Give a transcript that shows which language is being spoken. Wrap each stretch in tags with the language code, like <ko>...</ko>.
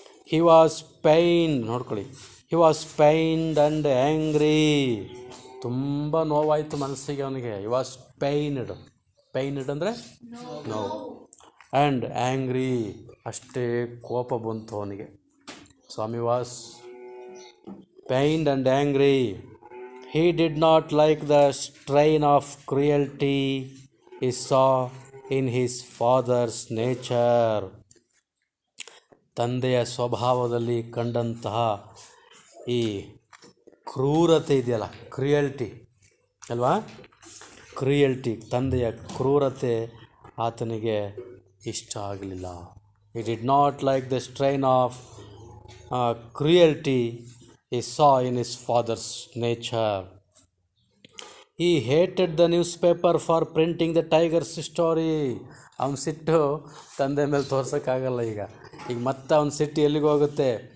<en>he was pained,</en> <kn>ನೋಡ್ಕೊಳ್ಳಿ,</kn> <en>He was pained and angry.</en> <kn>ತುಂಬ ನೋವಾಯಿತು ಮನಸ್ಸಿಗೆ ಅವನಿಗೆ.</kn> <en>he was pained, pained</en> <kn>ಅಂದರೆ ನೋವು,</kn> <en>and angry,</en> <kn>ಅಷ್ಟೇ ಕೋಪ ಬಂತು ಅವನಿಗೆ.</kn> <en>Swami was pained and angry. He did not like the strain of cruelty he saw in his father's nature.</en> <kn>ತಂದೆಯ ಸ್ವಭಾವದಲ್ಲಿ ಕಂಡಂತಹ ಈ ಕ್ರೂರತೆ ಇದೆಯಲ್ಲ, ಕ್ರಿಯಲ್ಟಿ ಅಲ್ವಾ, ಕ್ರಿಯಲ್ಟಿ, ತಂದೆಯ ಕ್ರೂರತೆ ಆತನಿಗೆ ಇಷ್ಟ ಆಗಲಿಲ್ಲ.</kn> <en>He did not like the strain of cruelty he saw in his father's nature. He hated the newspaper for printing the tiger's story.</en> <kn>ಅವನ ಸಿಟ್ಟು ತಂದೆ ಮೇಲೆ ತೋರ್ಸೋಕ್ಕಾಗಲ್ಲ ಈಗ. ಮತ್ತೆ ಅವನ ಸಿಟ್ಟು ಎಲ್ಲಿಗೆ ಹೋಗುತ್ತೆ?</kn>